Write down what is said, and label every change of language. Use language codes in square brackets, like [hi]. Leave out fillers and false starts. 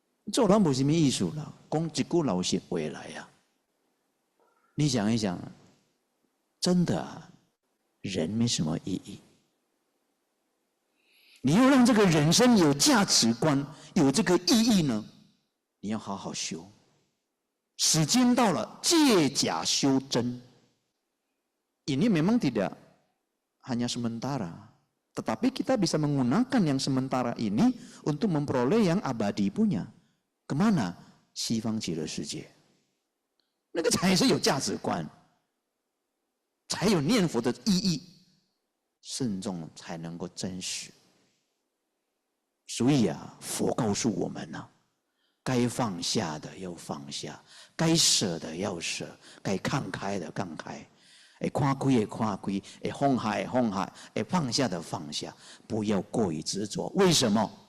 [zh] 做人没什么艺术啦，讲一句老实话来呀。你想一想，真的啊，人没什么意义。你要让这个人生有价值观，有这个意义呢，你要好好修。时间到了，借假修真。 [id] Ini memang tidak hanya sementara, tetapi kita bisa menggunakan yang sementara ini untuk memperoleh yang abadi punya. Kemana? [zh] 西方极乐世界。那个才是有价值观，才有念佛的意义，慎重才能够真实。所以啊，佛告诉我们啊，该放下的要放下，该舍的要舍，该看开的看开，看开的看开，放下的放下，放下的放下，不要过于执着。为什么？